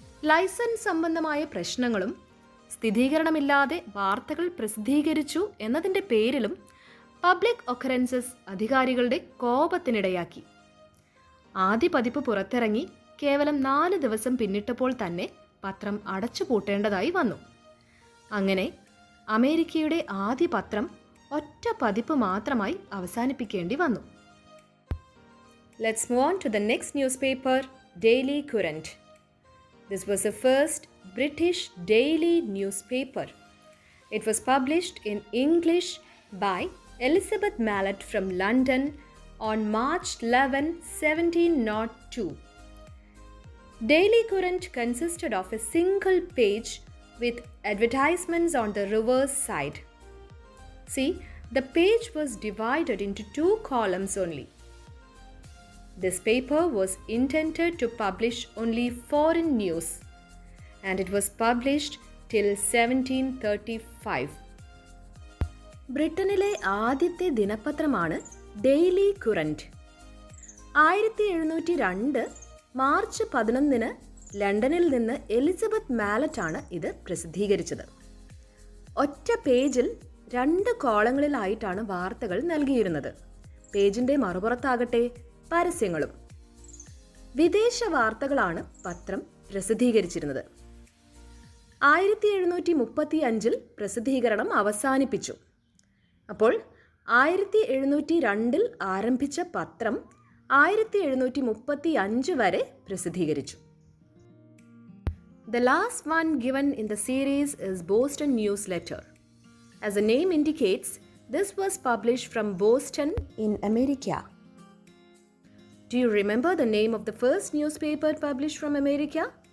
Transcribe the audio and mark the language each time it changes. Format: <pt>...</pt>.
<ml>Licence സംബന്ധമായ പ്രശ്നങ്ങളും സ്ഥിരീകരണമില്ലാതെ വാർത്തകൾ പ്രസിദ്ധീകരിച്ചു എന്നതിൻ്റെ പേരിലും പബ്ലിക് ഒക്കറൻസസ് അധികാരികളുടെ കോപത്തിനിടയാക്കി. ആദ്യ പതിപ്പ് പുറത്തിറങ്ങി കേവലം 4 ദിവസം പിന്നിട്ടപ്പോൾ തന്നെ പത്രം അടച്ചുപൂട്ടേണ്ടതായി വന്നു. അങ്ങനെ അമേരിക്കയുടെ ആദ്യ പത്രം ഒറ്റ പതിപ്പ് മാത്രമായി അവസാനിപ്പിക്കേണ്ടി വന്നു.</ml> <en>Let's move on to the next newspaper, Daily Courant. This was the first British daily newspaper. It was published in English by Elizabeth Mallet from London on March 11, 1702. Daily Courant consisted of a single page with advertisements on the reverse side. See, the page was divided into 2 columns only. This paper was intended to publish only foreign news, and it was published till 1735.</en> <ml>ബ്രിട്ടനിലെ ആദ്യത്തെ ദിനപത്രമാണ് daily current. 1702 March 11 ലണ്ടനിൽ നിന്ന് Elizabeth മാലറ്റാണ് ഇത് പ്രസിദ്ധീകരിച്ചത്. ഒറ്റ പേജിൽ 2 കോളങ്ങളിലായിട്ടാണ് വാർത്തകൾ നൽകിയിരുന്നത്. പേജിൻ്റെ മറുപുറത്താകട്ടെ പരസ്യങ്ങളും. വിദേശ വാർത്തകളാണ് പത്രം പ്രസിദ്ധീകരിച്ചിരുന്നത്. 1735 പ്രസിദ്ധീകരണം അവസാനിപ്പിച്ചു. അപ്പോൾ 1702 ആരംഭിച്ച പത്രം 1735 വരെ പ്രസിദ്ധീകരിച്ചു.</ml> <en>The last one given in the series is Boston Newsletter. As the name indicates, this was published from Boston in America. Do you remember the name of the first newspaper published from America?</en>